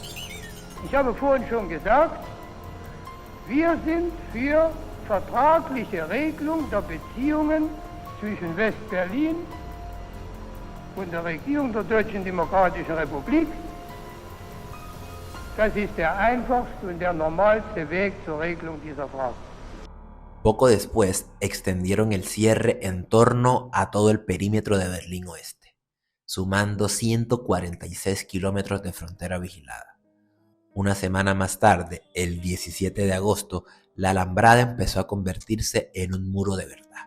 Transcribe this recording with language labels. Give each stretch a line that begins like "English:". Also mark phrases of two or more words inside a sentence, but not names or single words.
German: Ich habe vorhin schon gesagt, wir sind für vertragliche Regelung der Beziehungen zwischen West-Berlin und der Regierung der Deutschen Demokratischen Republik. Das ist der einfachste und der normalste Weg zur Regelung dieser Frage.
Spanish: Poco después extendieron el cierre en torno a todo el perímetro de Berlín Oeste, sumando 146 kilómetros de frontera vigilada. Una semana más tarde, el 17 de agosto, la alambrada empezó a convertirse en un muro de verdad.